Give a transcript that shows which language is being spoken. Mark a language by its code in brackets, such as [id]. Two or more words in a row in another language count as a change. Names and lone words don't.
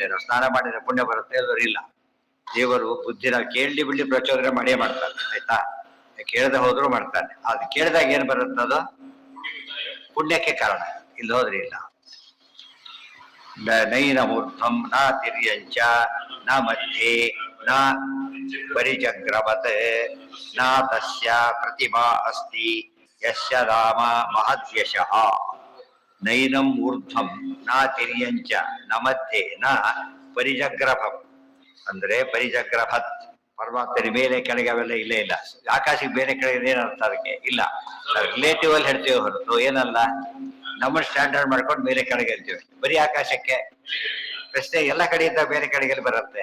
[kn] ನಾವು ಸ್ನಾನ ಮಾಡಿದ್ರೆ ಪುಣ್ಯ ಬರುತ್ತೆ, ಇಲ್ಲದ್ರೆ ಇಲ್ಲ. ದೇವರು ಬುದ್ಧಿನ ಕೇಳಿ ಬಿಡ್ಲಿ ಪ್ರಚೋದನೆ ಮಾಡೇ ಮಾಡ್ತಾನೆ, ಆಯ್ತಾ? ಕೇಳದೆ ಹೋದ್ರು ಮಾಡ್ತಾನೆ. ಅದು ಕೇಳಿದಾಗ ಏನ್ ಬರುತ್ತದು ಪುಣ್ಯಕ್ಕೆ ಕಾರಣ, ಇಲ್ಲಿ ಹೋದ್ರೆ ಇಲ್ಲ. [sa] ನೈನ ಮೂರ್ಧಂ ನ ತಿರ್ಯಂಚ ನ ಮಧ್ಯೆ ನ ಪರಿಜಗ್ರವತ್ ನ ತಸ್ಯ ಪ್ರತಿಮಾ ಅಸ್ತಿ ಯಸ್ಯ ರಾಮ ಮಹದ್ಯಶಃ. ನೈನಂ ಊರ್ಧ್ವಂ ನ ತಿರ್ಯಂಚ ನ ಮಧ್ಯೆ ನ ಪರಿಜಗ್ರಭಂ, [kn] ಅಂದ್ರೆ ಪರಿಜಗ್ರಭತ್ ಪರ್ವತದ ಮೇಲೆ ಕೆಳಗೆ ಅವೆಲ್ಲ ಇಲ್ಲೇ ಇಲ್ಲ. ಆಕಾಶಕ್ಕೆ ಬೇರೆ ಕೆಳಗೆ ಏನು ಅರ್ಥ ಅದಕ್ಕೆ ಇಲ್ಲ. ರಿಲೇಟಿವ್ ಅಲ್ಲಿ ಹೇಳ್ತೇವೆ ಹೊರತು ಏನಲ್ಲ ನಮ್ಮ ಸ್ಟ್ಯಾಂಡರ್ಡ್ ಮಾಡ್ಕೊಂಡು ಬೇರೆ ಕಡೆಗೆ ಹೇಳ್ತೇವೆ. ಬರೀ ಆಕಾಶಕ್ಕೆ ಪ್ರಶ್ನೆ ಎಲ್ಲ ಕಡೆಯಿಂದ ಬೇರೆ ಕಡೆಗೆ ಬರುತ್ತೆ.